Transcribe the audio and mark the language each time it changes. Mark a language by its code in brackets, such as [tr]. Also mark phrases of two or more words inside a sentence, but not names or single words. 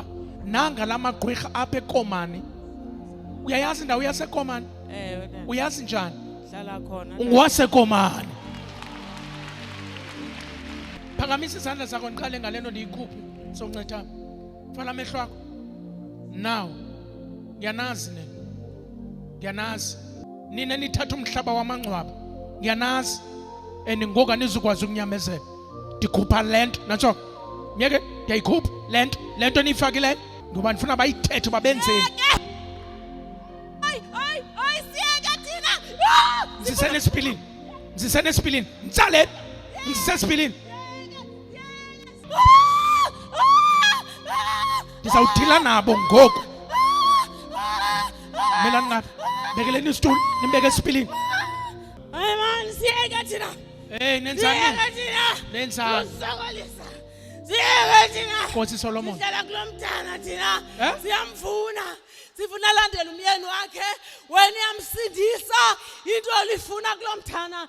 [xh] Nanga lamagqwirha apha eKomani. Uyayazi indawo yaseKomani? Tata. Uyazi njani? Hlala khona. UngwaseKomani. Phakamisa izandla zakho ndiqale ngalento ndiyikhuphe soncethana. Vala amehlo akho. Now. [zu] Ngiyanazi nina. Ngiyanazi. [xh] Nina nithatha umhlaba wamangcwaba ngiyanazi and ngoku anizukwazi ukunyamezela. Ndikhupha lento natsho ngeke ndiyayikhupha lento niyifakileyo ngoba ndifuna bayithethe babenzeni. [zu] Ngisenesipilini mtsaleni ngisesipilini [xh] ndizawudila nabo ngoku. Melani ngapha bekeleni isitulo nimbeke esipilini. Hayi man, siyeke thina. Hey nenzani? Nenzani? Siyeke thina. Nkosi Solomon. Sihlala kulomntana thina. Siyamfuna. Sifuna landela umyeni wakhe. Wena uyamsindisa into olifuna kulomntana.